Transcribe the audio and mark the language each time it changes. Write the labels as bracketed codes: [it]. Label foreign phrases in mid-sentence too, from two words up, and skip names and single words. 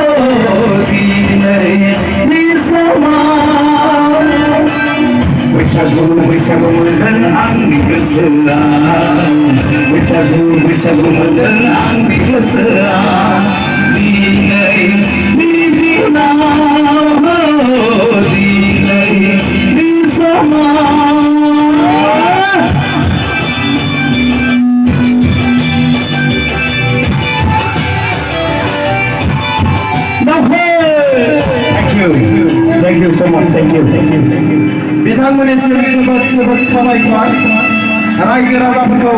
[brx] दिनैनि समाव बैसागु मोनदों आंनि गोसोआव बैसागु मोनदों आंनि गोसोआव दिनैनि दिनाव दिनैनि समाव [en] Thank you so much. Thank you. [brx] बिथांमोननिसिम जोबोद साबायखर रायजो राजाफोरखौ